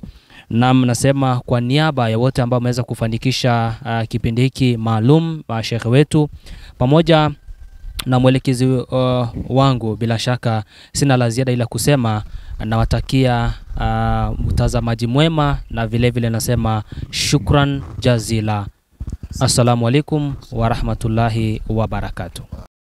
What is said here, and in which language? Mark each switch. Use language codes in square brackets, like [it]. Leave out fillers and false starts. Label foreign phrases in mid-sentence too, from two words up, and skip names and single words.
[sw] Na nasema kwa niaba ya wote ambao wameweza kufanikisha kipindi hiki maalum, Sheikh wetu pamoja na mwelekezi wangu, bila shaka sina la ziada ila kusema nawatakia mtazamaji mwema, na vile vile nasema [ar] شكرا جزيلا. السلام عليكم ورحمة الله وبركاته.